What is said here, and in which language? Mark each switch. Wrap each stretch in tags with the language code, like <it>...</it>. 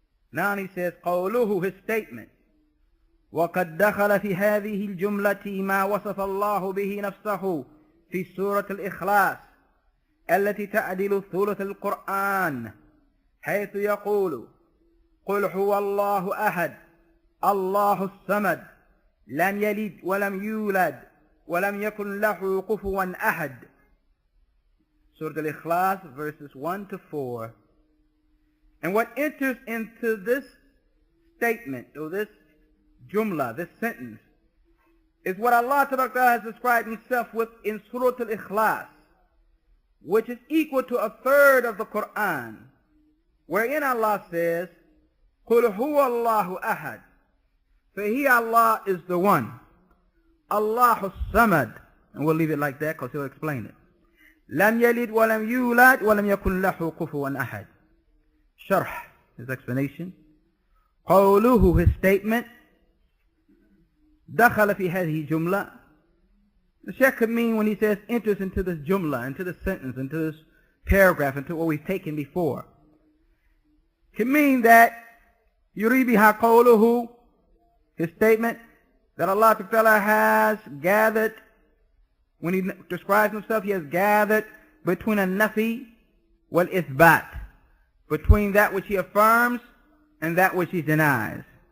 <en>Now he says,</en> <ar>قوله,</ar> <en>his statement.</en> <ar>وقد دخل في هذه الجملة ما وصف الله به نفسه في سورة الإخلاص التي تعدل ثلث القرآن حيث يقول قل هو الله أحد الله الصمد لم يلد ولم يولد ولم يكن له كفوا أحد.</ar> <en>Surah Al-Ikhlas, verses 1 to 4. And what enters into this statement, or this jumla, this sentence, is what Allah has described himself with in Surah Al-Ikhlas, which is equal to a third of the Qur'an, wherein Allah says,</en> <ar>قُلْ هُوَ اللَّهُ أَحَدٌ.</ar> <en>For He, Allah, is the one. Allahu Samad. And we'll leave it like that because He'll explain it.</en> <ar>لم يلد ولم يولد ولم يكن له كفوا أحد.</ar> <en>Sharh, his explanation.</en> <ar>قوله,</ar> <en>his statement.</en> <ar>دخل في هذه جملة.</ar> <en>The Shaykh could mean when he says enters into this jumla, into this sentence, into this paragraph, into what we've taken before. Can mean that</en> <ar>يريد بها قوله,</ar> <en>his statement, that Allah Ta'ala has gathered, when He describes Himself, He has gathered between a nafi wal ithbat, between that which He affirms and that which He denies.</en>